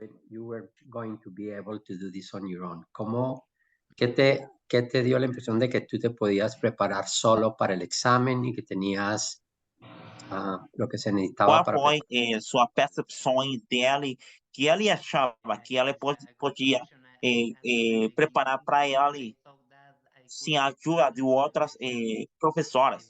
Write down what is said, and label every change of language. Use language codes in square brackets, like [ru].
[en] You were going to be able to do this on your own. [es] ¿Qué te dio la impresión de que tú te podías preparar solo para el examen y que tenías lo que se necesitaba [pt] Qual [es] para [pt] foi sua percepção dele, que ele achava que ele podia preparar para ele sem a ajuda de outras professoras?